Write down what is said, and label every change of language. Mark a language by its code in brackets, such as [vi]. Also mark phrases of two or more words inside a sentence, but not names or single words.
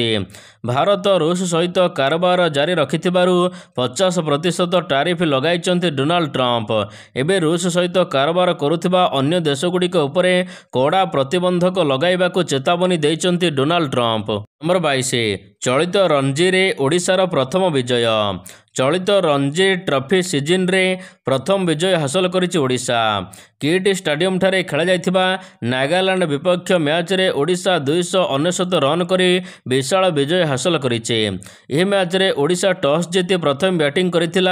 [or] ଭାରତ ରୁଷ ସହିତ କାରବାର ଜାରି ରଖିଥିବାରୁ 50% ଟାରିଫ୍ ଲଗାଇଛନ୍ତି ଡୋନାଲ୍ଡ ଟ୍ରମ୍ପ। ଏବେ ରୁଷ ସହିତ କାରବାର କରୁଥିବା ଅନ୍ୟ ଦେଶଗୁଡ଼ିକ ଉପରେ କଡ଼ା ପ୍ରତିବନ୍ଧକ ଲଗାଇବାକୁ ଚେତାବନୀ ଦେଇଛନ୍ତି ଡୋନାଲ୍ଡ ଟ୍ରମ୍ପ। ନମ୍ବର 22 ଚଳିତ ରଞ୍ଜିରେ ଓଡ଼ିଶାର ପ୍ରଥମ ବିଜୟ। ଚଳିତ ରଞ୍ଜି ଟ୍ରଫି ସିଜନ ରେ ପ୍ରଥମ ବିଜୟ ହାସଲ କରିଛି ଓଡ଼ିଶା। କିଟ ଷ୍ଟାଡିୟମ ଠାରେ ଖେଳା ଯାଇଥିବା ନାଗାଲାଣ୍ଡ ବିପକ୍ଷ ମ୍ୟାଚ ରେ ଓଡ଼ିଶା 299 ରନ କରି ବିଶାଳ ବିଜୟ ହାସଲ କରିଛି। ଏହି ମ୍ୟାଚ ରେ ଓଡ଼ିଶା ଟସ ଜିତି ପ୍ରଥମ ବ୍ୟାଟିଂ କରିଥିଲା।